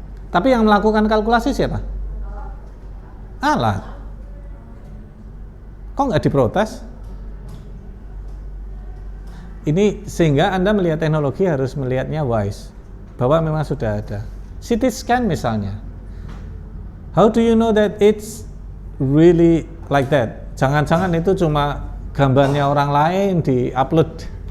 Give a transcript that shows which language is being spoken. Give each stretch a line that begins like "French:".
Indonesian: Tapi yang melakukan kalkulasi siapa? Alat. Kok nggak diprotes? Ini sehingga Anda melihat teknologi harus melihatnya wise, bahwa memang sudah ada. CT scan misalnya.
English: How do you know that it's really like that?
Indonesian: Jangan-jangan itu cuma gambarnya orang lain di-upload.